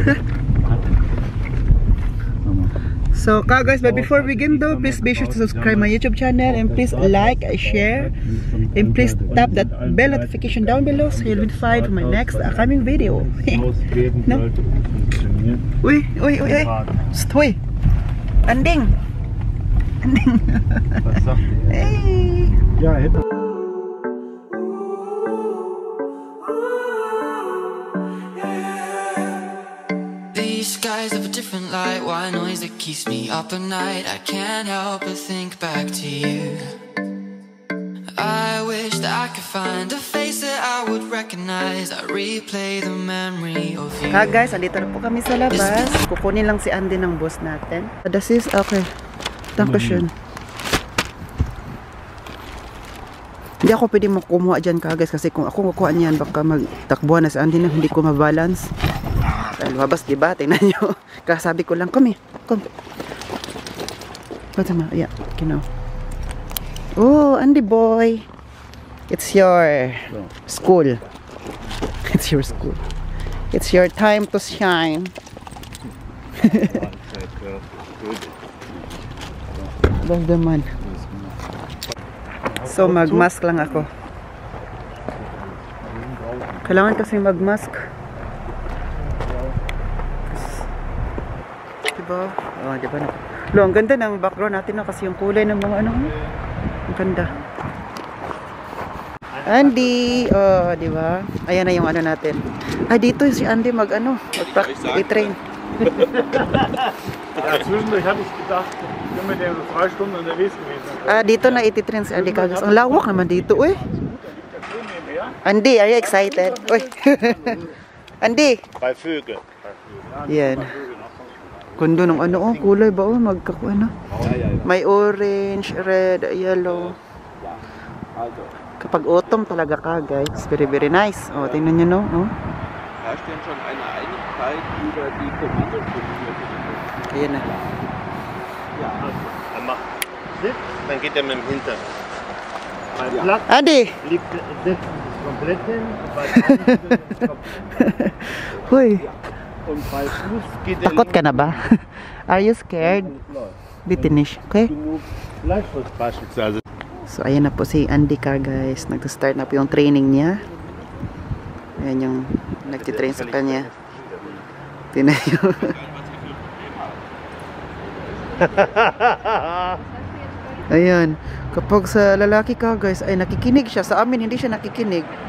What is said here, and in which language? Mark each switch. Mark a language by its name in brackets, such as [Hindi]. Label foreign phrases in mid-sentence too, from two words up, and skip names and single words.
[English] So guys, but before we begin though, please be sure to subscribe my YouTube channel and please like, share, and please tap that bell notification down below so you'll be notified for my next upcoming video. No? Uy. Stoy. Anding. Hey. [German] Ja, hätte. [English] Skies of a different light, white noise that keeps me up at night. I can't help but think back to you. I wish that I could find a face that I would recognize. I replay the memory of you. [Filipino] Guys, andito na po kami sa labas. Kukunin lang si Andy ng boss natin. [German] Das ist okay. Dankeschön. [Filipino] Hindi ako pwede kumuha dyan guys kasi kung ako kukuha niyan baka magtakbuhan na si Andy na hindi ko mabalance. lumabas, diba? Tingnan nyo. Kasabi ko lang, [English] come. What's the matter? Yeah, Oh, Andy boy. It's your school. It's your school. It's your time to shine. That's the man. So, [Filipino] mag-mask lang ako. Kailangan kasi mag-mask. Diba? Oh, diba na? Lo, ang ganda ng background natin na kasi yung kulay ng mga ano. Ang ganda. Andy! Oh, diba? Ayan na yung ano natin. Ah, dito si Andy mag-train. [German] Ja, zwischendurch habe ich gedacht, ich bin mit dem 3 Stunden unterwegs gewesen. [Filipino] Ah, dito na ititrain si Andy Kagas. Ang lawak naman dito, uy. Andy, [English] are you excited? Uy. Andy! [German] Bei Vögel. [Filipino] Yan. Kundo ng ano, kulay ba? Magkakuha. May orange, red, yellow. Kapag autumn talaga ka, guys. [English] Very, very nice. [Filipino] Oh, tingnan nyo, no? Oh. [German] Herrscht denn schon eine Einigkeit über die Kommandostruktur? [Filipino] Ayan na. [German] Ja, er macht Sitz, dann geht er mit dem Hintern. Bei Platz Andy! liegt sitzt komplett hin, bei Außen [Filipino] Hoy, [German] und bei Fuß geht er [Filipino] takot ka na ba? [English] Are you scared? Bitinish, okay? [German] genug Fleischwurst beispielsweise. [Filipino] So, ayan na po si Andy ka, guys. Nag-start na po yung training niya. Ayan yung nagtitrain sa kanya. Tingnan nyo. Ayan. Kapag sa lalaki ka, guys, ay nakikinig siya. Sa amin, hindi siya nakikinig.